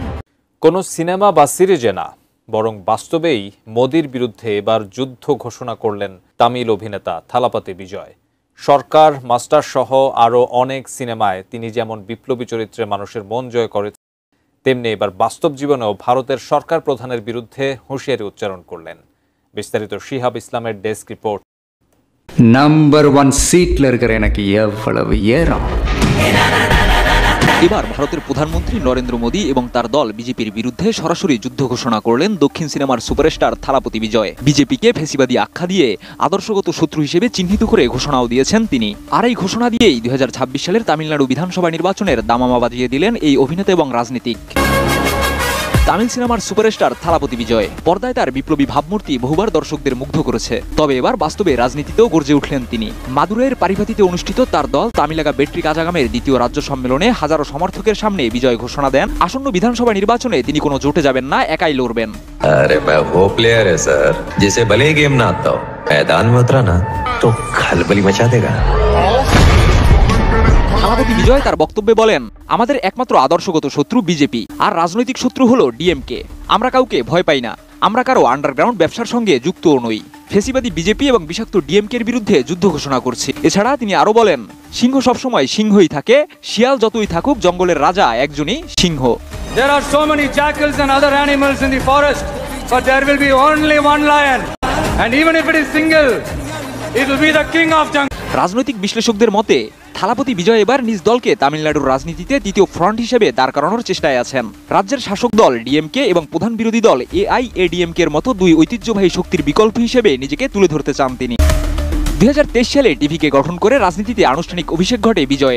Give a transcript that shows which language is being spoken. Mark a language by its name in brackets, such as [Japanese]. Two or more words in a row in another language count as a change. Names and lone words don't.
[Bangla] কোনো সিনেমা বা সিরিজে না, বরং বাস্তবেই মোদীর বিরুদ্ধে এবার যুদ্ধ ঘোষণা করলেন তামিল অভিনেতা থালাপতি বিজয়। সরকার, মাস্টার সহ আরও অনেক সিনেমায় তিনি যেমন বিপ্লবী চরিত্রে মানুষের মন জয় করেছেন, তেমনি এবার বাস্তব জীবনেও ভারতের সরকার প্রধানের বিরুদ্ধে হুঁশিয়ারি উচ্চারণ করলেন। বিস্তারিত শিহাব ইসলামের ডেস্ক রিপোর্ট। [Tamil] நம்பர் 1 சீட்ல இருக்கிற எனக்கு எவ்வளவு ஏறம்। [Bangla] এবার ভারতের প্রধানমন্ত্রী নরেন্দ্র মোদী এবং তার দল বিজেপির বিরুদ্ধে সরাসরি যুদ্ধ ঘোষণা করলেন দক্ষিণ সিনেমার সুপারস্টার থালাপতি বিজয়। বিজেপিকে ফেসিবাদী আখ্যা দিয়ে আদর্শগত শত্রু হিসেবে চিহ্নিত করে ঘোষণাও দিয়েছেন তিনি। আর এই ঘোষণা দিয়েই 2026 সালের তামিলনাড়ু বিধানসভা নির্বাচনের দামামা বাজিয়ে দিলেন এই অভিনেতা এবং রাজনীতিক। তামিল সিনেমার সুপারস্টার থালাপতি বিজয় পর্দায় তার বিপ্লবী ভাবমূর্তি বহুবার দর্শকদের মুগ্ধ করেছে। তবে এবার বাস্তবে রাজনীতিতেও গর্জে উঠলেন তিনি। মাদুরাইয়ের পারিভাতিতে অনুষ্ঠিত তার দল তামিলাগা বেট্রি কাজাগামের দ্বিতীয় রাজ্য সম্মেলনে হাজারো সমর্থকের সামনে বিজয় ঘোষণা দেন। আসন্ন বিধানসভা নির্বাচনে তিনি কোনো জোটে যাবেন না, একাই লড়বেন। [Hindi] अरे मैं वो प्लेयर है सर जिसे भले ही गेम ना आता हो, मैदान में उतरा ना तो खलबली मचा देगा। [Bangla] থালাপতি বিজয় তার বক্তব্যে বলেন, আমাদের একমাত্র আদর্শগত শত্রু বিজেপি, আর রাজনৈতিক শত্রু হলো ডিএমকে। আমরা কাউকে ভয় পাই না, আমরা কারো আন্ডারগ্রাউন্ড ব্যবসার সঙ্গে যুক্তও নই। ফেসিবাদী বিজেপি এবং বিষাক্ত ডিএমকের বিরুদ্ধে যুদ্ধ ঘোষণা করছি। এছাড়া তিনি আরো বলেন, সিংহ সবসময় সিংহই থাকে, শিয়াল যতই থাকুক জঙ্গলের রাজা একজনই সিংহ। [English] There are so many jackals and other animals in the forest, but there will be only one lion, and even if it is single, it will be the king of jungle. [Bangla] রাজনৈতিক বিশ্লেষকদের মতে থালাপতি বিজয় এবার নিজ দলকে তামিলনাড়ুর রাজনীতিতে দ্বিতীয় ফ্রন্ট হিসেবে দাঁড় করানোর চেষ্টায় আছেন। রাজ্যের শাসক দল ডিএমকে এবং প্রধান বিরোধী দল এআইএডিএমকে এর মতো দুই ঐতিহ্যবাহী শক্তির বিকল্প হিসেবে নিজেকে তুলে ধরতে চান তিনি। 2023 সালে টিভিকে গঠন করে রাজনীতিতে আনুষ্ঠানিক অভিষেক ঘটে বিজয়ের।